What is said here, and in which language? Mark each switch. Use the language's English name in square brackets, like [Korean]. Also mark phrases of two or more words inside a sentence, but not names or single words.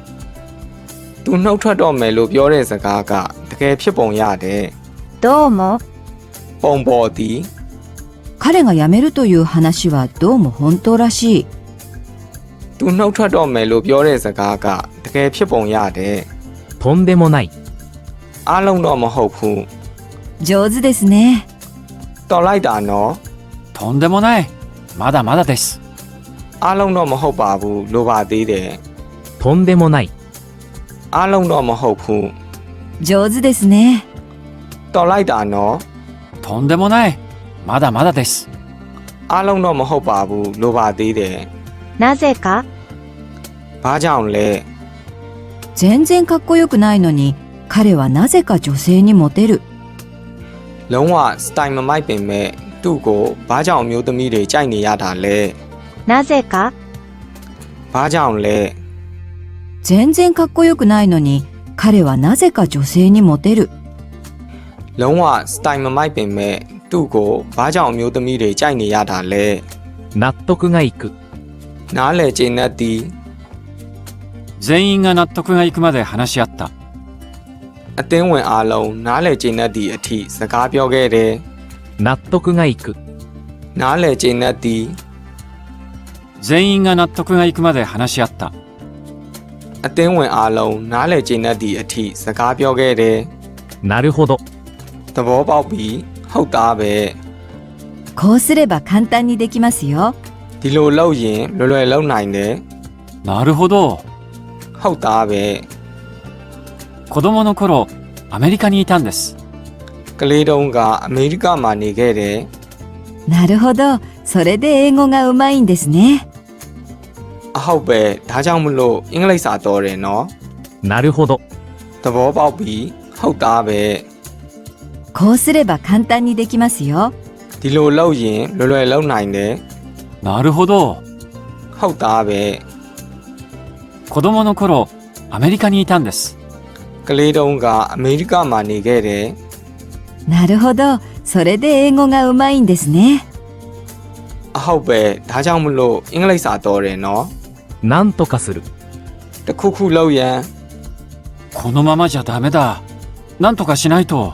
[Burmese] သူနှုတ်ထွက်တော့မယ်လို့ပြောတဲ့စကားကတကယ်ဖြစ်ပုံရတယ် [Japanese] どうも、 [Burmese] ပုံပေါ်သည် [Japanese] 彼が辞めるという話はどうも本当らしい。 [Burmese] သူနှုတ်ထွက်တော့မယ်လို့ပြောတဲ့စကားကတကယ်ဖြစ်ပုံရတယ် [Japanese] とんでもない。 [Burmese] အားလုံးတော့မဟုတ်ဘူး [Japanese] 上手ですね。 [Burmese] တော်လိုက်တာနော် [Japanese] とんでもない。まだまだです。 [Burmese] အားလုံးတော့မဟုတ်ပါဘူးလိုပါသေးတယ် [Japanese] とんでもない。 [Burmese] အားလုံးတော့မဟုတ်ဘူး [Japanese] 上手ですね。 [Burmese] တော်လိုက်တာနော် [Japanese] とんでもない。まだまだです。 [Burmese] အားလုံးတော့မဟုတ်ပါဘူးလိုပါသေးတယ် [Japanese] なぜか、 [Burmese] ဘာကြောင့်လဲ [Japanese] 全然かっこよくないのに彼はなぜか女性にモテる。 [Burmese] လုံးဝစတိုင်မမိုက်ပင်မဲ့သူ့ကိုဘာကြောင့်အမျိုးသမီးတွေကြိုက်နေရတာလဲ [Japanese] なぜか、 [Burmese] ဘာကြောင့်လဲ [Japanese] 全然かっこよくないのに彼はなぜか女性にモテる。 [Burmese] လုံးဝစတိုင်မမိုက်ပင်မဲ့သူ့ကိုဘာကြောင့်အမျိုးသမီးတွေကြိုက်နေရတာလဲ [Japanese] 納得がいく。 [Burmese] နားလေကျင်းတဲ့သည် [Japanese] 全員が納得がいくまで話し合った。 [Burmese] အသင်းဝင်အားလုံးနားလေကျင်းတဲ့သည်အထိစကားပြောခဲ့တယ် [Japanese] 納得がいく。 [Burmese] နားလေကျင်းတဲ့သည် [Japanese] 全員が納得がいくまで話し合った。 [Burmese] အသင်းဝင်အားလုံးနားလေကျင်းတဲ့သည်အထိစကားပြောခဲ့တယ် [Japanese] なるほど。 [Burmese] သဘောပေါက်ပြီးဟုတ်သားပဲ [Japanese] こうすれば簡単にできますよ。 [Burmese] ဒီလိုလုပ်ရင်လွယ်လွယ်လုပ်နိုင်တယ် [Japanese] なるほど。 [Burmese] ဟုတ်သားပဲ [Japanese] 子供の頃、アメリカにいたんです。 [Burmese] ကလေးတုန်းကအမေရိကမှာနေခဲ့တယ် [Japanese] なるほど。それで英語がうまいんですね。 [Burmese] အဟုတ်ပဲဒါကြောင့်မလို့အင်္ဂလိပ်စာတော်တယ်နော် [Japanese] なるほど。 [Burmese] သဘောပေါက်ပြီးဟုတ်သားပဲ [Japanese] こうすれば簡単にできますよ。 [Burmese] ဒီလိုလုပ်ရင်လွယ်လွယ်လုပ်နိုင်တယ် [Japanese] なるほど。 [Burmese] ဟုတ်သားပဲ [Japanese] 子供の頃、アメリカにいたんです。 [Burmese] ကလေးတုန်းကအမေရိကမှာနေခဲ့တယ် [Japanese] なるほど。それで英語がうまいんですね。 [Burmese] အဟုတ်ပဲဒါကြောင့်မလို့အင်္ဂလိပ်စာတော်တယ်နော် [Japanese] なんとかする。 [Burmese] တခုခုလုပ်ရန် [Japanese] このままじゃダメだ。なんとかしないと。